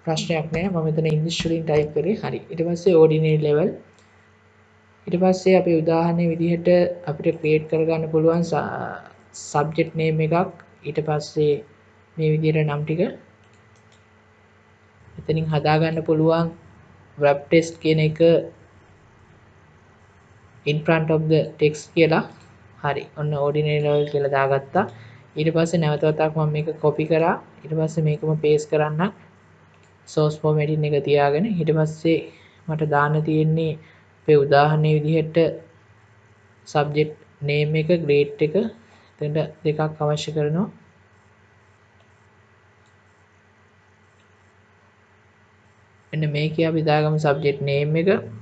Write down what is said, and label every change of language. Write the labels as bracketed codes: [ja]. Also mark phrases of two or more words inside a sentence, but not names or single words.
[si] ප්‍රශ්නයක් නෑ. මම මෙතන ඉංග්‍රීසි වලින් ටයිප් කරේ. හරි. ඊට පස්සේ [en] ordinary level. [si] ඊට පස්සේ අපි උදාහරණයක් විදිහට අපිට ක්‍රියේට් කරගන්න පුළුවන් [en] subject name [si] එකක්. ඊට පස්සේ මේ විදිහට නම් ටික එතනින් හදාගන්න පුළුවන් [en] web test [si] කියන එක [en] in front of the text [si] කියලා. හරි. ඔන්න [en] ordinary level [si] කියලා දාගත්තා. ඊට පස්සේ නැවත වතාවක් මම මේක copy කරා. ඊට පස්සේ මේකම paste කරන්න [en] source formatting [si] එක තියාගෙන ඊට පස්සේ මට දාන්න තියෙන්නේ අපේ උදාහරණයේ විදිහට [en] subject name [si] එක grade එක එතන දෙකක් අවශ්‍ය කරනවා. මෙන්න මේකේ අපි දාගමු [en] subject name [si] එක.